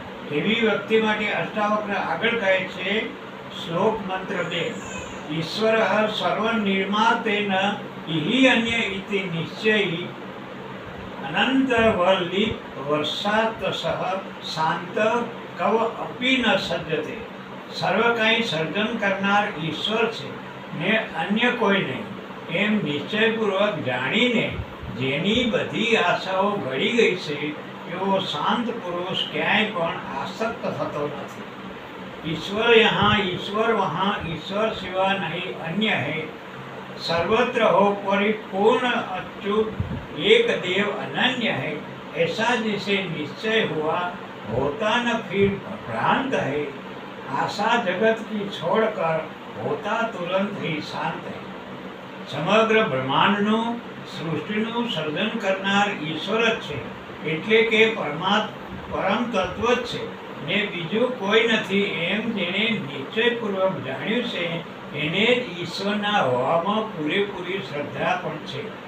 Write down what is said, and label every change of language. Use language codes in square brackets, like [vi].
[gu] એવી વ્યક્તિ માટે અષ્ટાવક્ર આગળ કહે છે, શ્લોક મંત્ર 2, [sa] ઈશ્વર સર્વનિર્માતેન ઇહિ અન્ય ઇતિ નિશ્ચયી અનંતવલ્લી વર્ષાતસઃ શાંત કવ અપી ન સજ્જતે. [gu] સર્વ કંઈ સર્જન કરનાર ઈશ્વર છે ને અન્ય કોઈ નહીં એમ નિશ્ચયપૂર્વક જાણીને જેની બધી આશાઓ ગળી ગઈ છે એવો શાંત પુરુષ ક્યાંય પણ આસક્ત થતો નથી. [hi] ईश्वर यहाँ, ईश्वर वहाँ, ईश्वर सिवा नहीं अन्य है. सर्वत्र हो परिपूर्ण अच्युत एक देव अनन्य है. ऐसा जिसे निश्चय हुआ होता न फिर भ्रांत है. आशा जगत की छोड़कर होता तुरंत ही शांत है. [gu] સમગ્ર બ્રહ્માંડનું, સૃષ્ટિનું સર્જન કરનાર ઈશ્વર જ છે, એટલે કે પરમ તત્વ જ છે ને બીજું કોઈ નથી એમ જેણે નિશ્ચયપૂર્વક જાણ્યું છે એને જ ઈશ્વરના હોવામાં પૂરેપૂરી શ્રદ્ધા પણ છે.